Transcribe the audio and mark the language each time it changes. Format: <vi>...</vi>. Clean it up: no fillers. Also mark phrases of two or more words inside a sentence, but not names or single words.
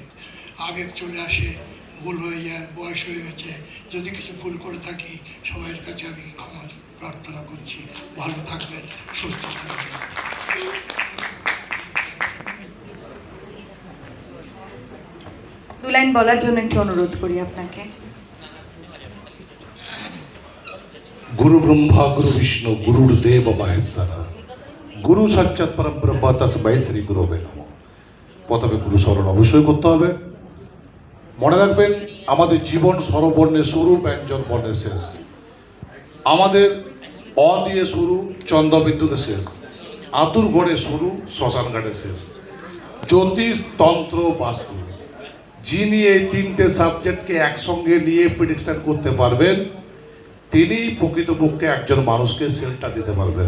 <bn>আবেগ চলে আসে, ভুল হয়ে যায়, বয়স হয়ে গেছে, যদি কিছু ভুল করে থাকি সবার কাছে আমি ক্ষমা প্রার্থনা করছি। ভালো থাকবেন, সুস্থ থাকবেন। দু লাইন বলার জন্য একটু অনুরোধ করি আপনাকে।</bn> <sa>गुरु ब्रह्मा गुरु विष्णु गुरुर्देव महेश्वरा गुरु साक्षाৎ परब्रह्म तस्मै श्री गुरुवे नमः।</sa> <bn>প্রথমে গুরু স্মরণ অবশ্যই করতে হবে। মনে রাখবেন আমাদের জীবন স্বরবর্ণে শুরু, ব্যঞ্জন বর্ণে শেষ। আমাদের অ দিয়ে শুরু, চন্দ্রবিন্দুতে শেষ। আতুর গড়ে শুরু, শ্মশান ঘাটে শেষ। জ্যোতিষ, তন্ত্র, বাস্তু, যিনি এই তিনটে সাবজেক্টকে একসঙ্গে নিয়ে প্রেডিকশন করতে পারবেন তিনি প্রকৃতপক্ষে একজন মানুষকে সেলটা দিতে পারবেন।</bn>